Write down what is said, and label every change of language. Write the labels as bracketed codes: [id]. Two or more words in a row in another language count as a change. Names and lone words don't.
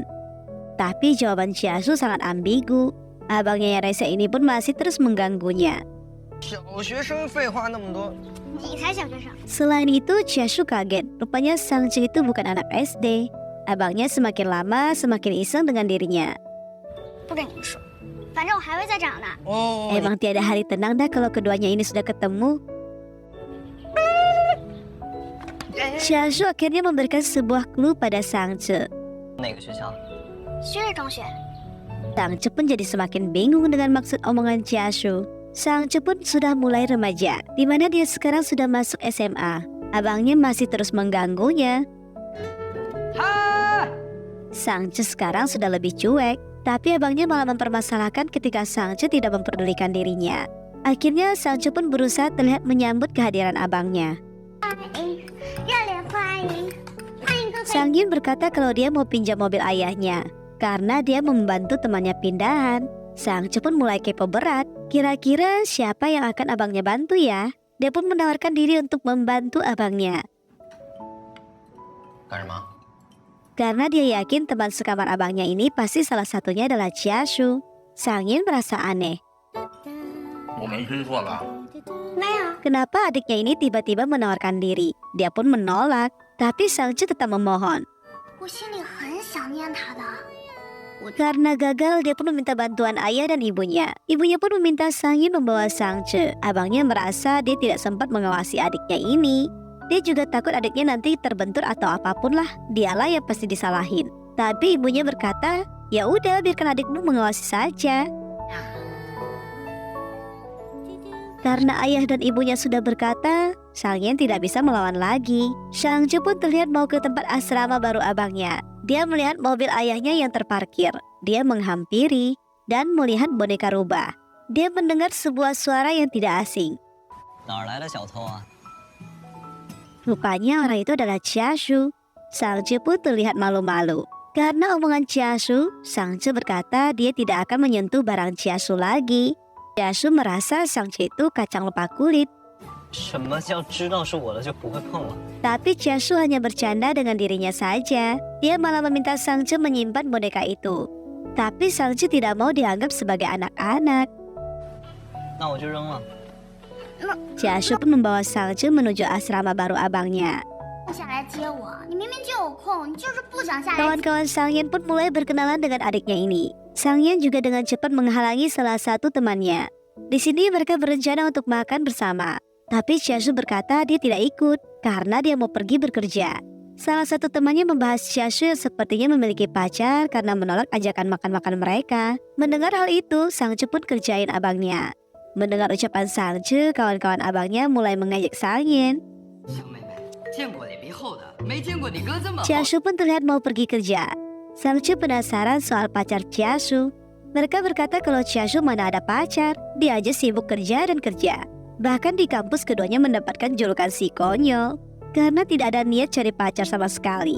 [id] Tapi jawaban Chiashu sangat ambigu. Abangnya yang rese ini pun masih terus mengganggunya. Selain itu, Chiashu kaget. Rupanya Sang Ce itu bukan anak SD. Abangnya semakin lama semakin iseng dengan dirinya. [zh] 反正我还会再长的。 [id] Emang tiada hari tenang dah kalau keduanya ini sudah ketemu. Xiaoshu akhirnya memberikan sebuah clue pada Sangce. [zh] 哪个学校？旭日中学。 [id] Sangce pun jadi semakin bingung dengan maksud omongan Xiaoshu. Sangce pun sudah mulai remaja, di mana dia sekarang sudah masuk SMA. Abangnya masih terus mengganggunya. Sangce sekarang sudah lebih cuek, tapi abangnya malah mempermasalahkan ketika Sangce tidak memperdulikan dirinya. Akhirnya Sangce pun berusaha terlihat menyambut kehadiran abangnya. [zh] 热烈欢迎，欢迎各位。 [id] Sang Yun berkata kalau dia mau pinjam mobil ayahnya karena dia membantu temannya pindahan. Sangce pun mulai kepo berat. Kira-kira siapa yang akan abangnya bantu ya? Dia pun menawarkan diri untuk membantu abangnya. [zh] 干什么？ [id] Karena dia yakin teman sekamar abangnya ini pasti salah satunya adalah Xiaoshu. Sang Yun merasa aneh. [zh] 我没听错吧？没有， [id] Kenapa adiknya ini tiba-tiba menawarkan diri? Dia pun menolak, tapi Sangce tetap memohon. [zh] 我心里很想念他的。 [id] Karena gagal, dia pun meminta bantuan ayah dan ibunya. Ibunya pun meminta Sang Yun membawa Sangce. Abangnya merasa dia tidak sempat mengawasi adiknya ini. Dia juga takut adiknya nanti terbentur atau apapun lah. Dialah yang pasti disalahin. Tapi ibunya berkata, ya udah biarkan adikmu mengawasi saja. Karena ayah dan ibunya sudah berkata, Sang Yun tidak bisa melawan lagi. Sangce pun terlihat mau ke tempat asrama baru abangnya. Dia melihat mobil ayahnya yang terparkir. Dia menghampiri dan melihat boneka rubah. Dia mendengar sebuah suara yang tidak asing. [zh] 哪儿来的小偷啊？ [id] Rupanya orang itu adalah Xiaoshu. Sangce pun terlihat malu-malu. Karena omongan Xiaoshu, Sangce berkata dia tidak akan menyentuh barang Xiaoshu lagi. Xiaoshu merasa Sangce itu kacang lupa kulit. [zh] 什么叫知道是我的就不会碰了？ [id] Tapi Xiaoshu hanya bercanda dengan dirinya saja. Dia malah meminta Sangce menyimpan boneka itu. Tapi Sangce tidak mau dianggap sebagai anak-anak. [zh] 那我就扔了。 [id] Xiaoshu pun membawa Sangce menuju asrama baru abangnya. [zh] 不想来接我，你明明就有空，你就是不想下来。 [id] Kawan-kawan Sang Yun pun mulai berkenalan dengan adiknya ini. Sang Yun juga dengan cepat menghalangi salah satu temannya. Di sini mereka berencana untuk makan bersama. Tapi Xiaoshu berkata dia tidak ikut karena dia mau pergi bekerja. Salah satu temannya membahas Xiaoshu yang sepertinya memiliki pacar karena menolak ajakan makan-makan mereka. Mendengar hal itu, Sangce pun kerjain abangnya. Mendengar ucapan Sangce, kawan-kawan abangnya mulai mengajak Sang Yun. [zh] 小妹妹，见过脸皮厚的，没见过你哥这么厚。 [id] Xiaoshu pun terlihat mau pergi kerja. Sangce penasaran soal pacar Xiaoshu. Mereka berkata kalau Xiaoshu mana ada pacar, dia aja sibuk kerja dan kerja. Bahkan di kampus keduanya mendapatkan julukan si konyol karena tidak ada niat cari pacar sama sekali.